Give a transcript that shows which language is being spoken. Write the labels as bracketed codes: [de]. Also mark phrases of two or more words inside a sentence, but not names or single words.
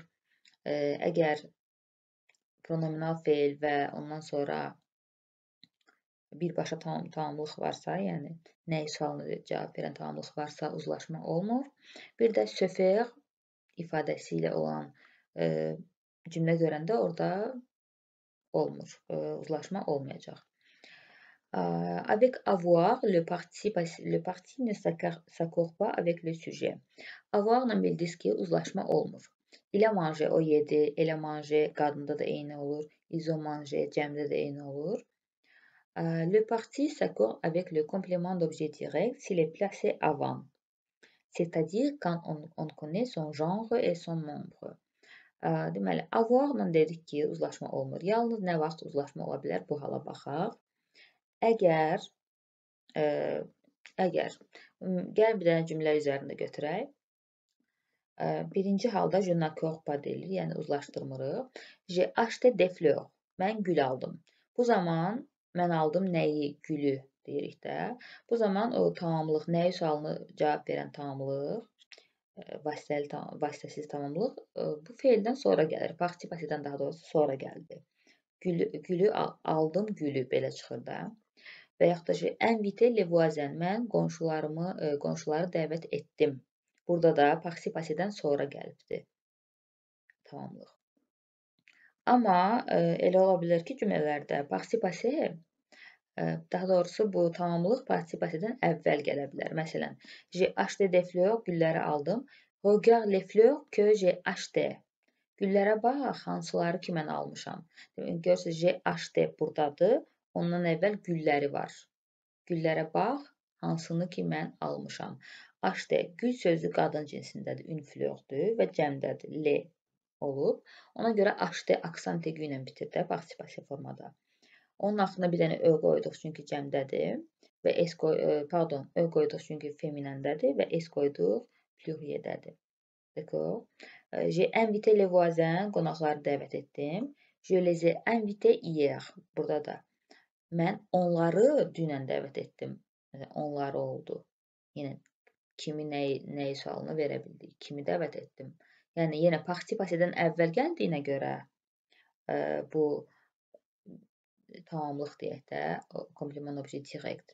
[az] Əgər pronominal feil və ondan sonra birbaşa tamamlıq varsa, yəni nəyi sualına cavab verən tamamlıq varsa uzlaşma olmur. Bir də söfəq ifadəsi ilə olan cümlə görəndə orada olmur, uzlaşma olmayacaq. [fr] Avec avoir, le parti ne s'accorde pas avec le sujet. [az] Avoir-la bildiniz ki, uzlaşma olmur. [fr] Il a mangé, [az] o yedi, [fr] elle a mangé, [az] qadında da eyni olur. [fr] Ils ont mangé, [az] cəmdə də eyni olur. [fr] Le parti s'accorde avec le complément d'objet direct s'il est placé avant, c'est-à-dire quand on connaît son genre et son nombre. [az] Deməli, avoir-la dedik ki, uzlaşma olmur. Yalnız nə vaxt uzlaşma ola bilər, bu hala baxaq. Əgər, gəlin bir dənə cümlə üzərində götürək. Birinci halda [fr] je n'accorde pas [az] deyilir, yəni uzlaşdırmırıq. [fr] J'ai acheté des fleurs, [az] mən gül aldım. Bu zaman mən aldım nəyi? Gülü deyirik də. Bu zaman o tamamlıq, nəyi sualını cavab verən tamamlıq, vasitəsiz tamamlıq bu feildən sonra gəlir. Participasiyadan daha doğrusu sonra gəldi. Gülü aldım, gülü belə çıxır da. Və yaxud da [fr] invité les voisins, [az] mən qonşuları dəvət etdim. Burada da participasiyadan sonra gəlibdir tamamlıq. Amma elə ola bilər ki, cümlələrdə participasiya, daha doğrusu bu tamamlıq participasiyadan əvvəl gələ bilər. Məsələn, [fr] j'ai acheté des fleurs, [az] gülləri aldım. [fr] Regarde les fleurs que j'ai acheté. [az] Güllərə bax, hansıları ki mən almışam. Görürsünüz, [fr] j'ai acheté [az] buradadır. Ondan əvvəl gülləri var. Güllərə bax, hansını ki mən almışam. Acheté, gül sözü qadın cinsindədir, [fr] une fleur-dür [az] və cəmdədir, le olub. Ona görə acheté aksant aigu ilə bitir də, participasiya formada. Onun axırına bir dənə ö qoyduq, çünki cəmdədir və ö qoyduq, çünki feminəndədir və s qoyduq, pluriydədir. [fr] D'accord? J'ai invité les voisins, [az] qonaqları dəvət etdim. [fr] Je les ai invités hier. [az] Burada da mən onları dünən dəvət etdim. Onları oldu. Yenə kimi, nəyi sualını verə bildik. Kimi dəvət etdim. Yəni, yenə participasiyadan əvvəl gəldiyinə görə bu tamamlıq deyək də, [fr] komplement objet direct.